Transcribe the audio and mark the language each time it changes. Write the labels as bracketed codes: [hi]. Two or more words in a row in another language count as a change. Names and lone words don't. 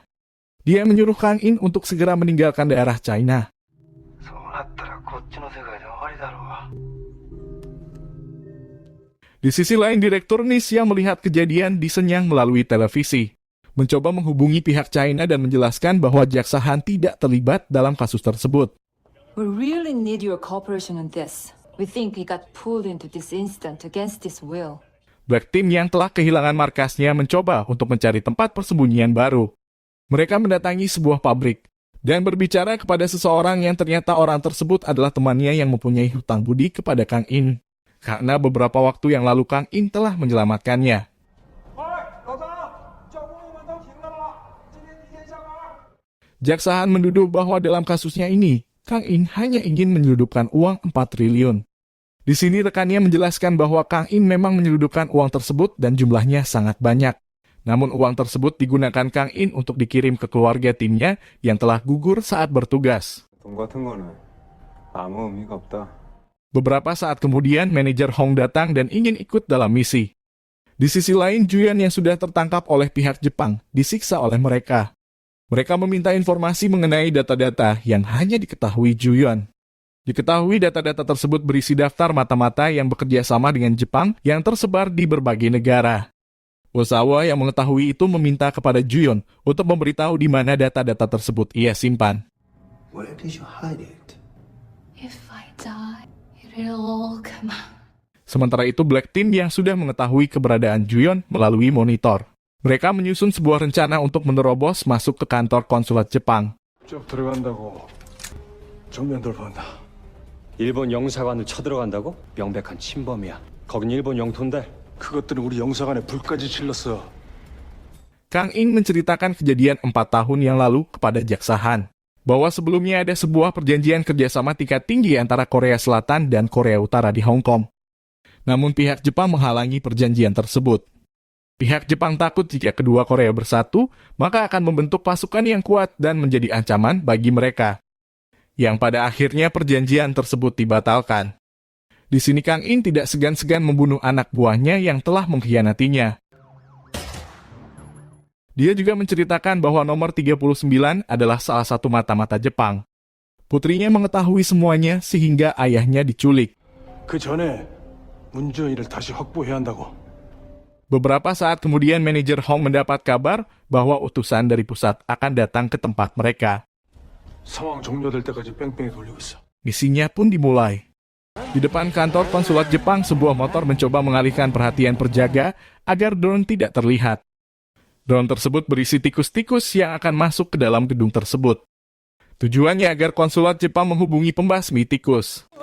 [id] Dia menyuruh Kang In untuk segera meninggalkan daerah China. Di sisi lain, Direktur Nisha melihat kejadian disenyang melalui televisi, mencoba menghubungi pihak China dan menjelaskan bahwa Jaksa Han tidak terlibat dalam kasus tersebut. [en] We really need your cooperation on this. We think we got pulled into this incident against his will. [id] Black Team yang telah kehilangan markasnya mencoba untuk mencari tempat persembunyian baru. Mereka mendatangi sebuah pabrik dan berbicara kepada seseorang yang ternyata orang tersebut adalah temannya yang mempunyai hutang budi kepada Kang In. Karena beberapa waktu yang lalu Kang In telah menyelamatkannya. Jaksa Han menduduh bahwa dalam kasusnya ini, Kang In hanya ingin menyelundupkan uang 4 triliun. Di sini rekannya menjelaskan bahwa Kang In memang menyelundupkan uang tersebut dan jumlahnya sangat banyak. Namun uang tersebut digunakan Kang In untuk dikirim ke keluarga timnya yang telah gugur saat bertugas. [ko] 돈 같은 거는 아무 의미가 없다. [id] Beberapa saat kemudian, manajer Hong datang dan ingin ikut dalam misi. Di sisi lain, Juyeon yang sudah tertangkap oleh pihak Jepang disiksa oleh mereka. Mereka meminta informasi mengenai data-data yang hanya diketahui Juyeon. Diketahui data-data tersebut berisi daftar mata-mata yang bekerja sama dengan Jepang yang tersebar di berbagai negara. Osawa yang mengetahui itu meminta kepada Juyeon untuk memberitahu di mana data-data tersebut ia simpan. [en] Where did you hide it? If I die, it'll all come out. [id] Sementara itu, Black Team yang sudah mengetahui keberadaan Juyeon melalui monitor. Mereka menyusun sebuah rencana untuk menerobos masuk ke kantor konsulat Jepang. [ko] 쭉 들어간다고. 정면 돌파한다. 일본 영사관을 쳐들어간다고? 명백한 침범이야. 거긴 일본 영토인데. 그것들은 우리 영사관에 불까지 질렀어. [id] Kang In menceritakan kejadian 4 tahun yang lalu kepada Jaksa Han, bahwa sebelumnya ada sebuah perjanjian kerjasama tingkat tinggi antara Korea Selatan dan Korea Utara di Hong Kong. Namun pihak Jepang menghalangi perjanjian tersebut. Pihak Jepang takut jika kedua Korea bersatu, maka akan membentuk pasukan yang kuat dan menjadi ancaman bagi mereka. Yang pada akhirnya perjanjian tersebut dibatalkan. Di sini Kang In tidak segan-segan membunuh anak buahnya yang telah mengkhianatinya. Dia juga menceritakan bahwa nomor 39 adalah salah satu mata-mata Jepang. Putrinya mengetahui semuanya sehingga ayahnya diculik. [ko] 그 전에 문주현이를 다시 확보해야 한다고. [id] Beberapa saat kemudian manajer Hong mendapat kabar bahwa utusan dari pusat akan datang ke tempat mereka. [ko] 상황 종료될 때까지 뺑뺑이 돌리고 있어. [id] Misinya pun dimulai. Di depan kantor konsulat Jepang, sebuah motor mencoba mengalihkan perhatian penjaga agar drone tidak terlihat. Drone tersebut berisi tikus-tikus yang akan masuk ke dalam gedung tersebut. Tujuannya agar konsulat Jepang menghubungi pembasmi tikus.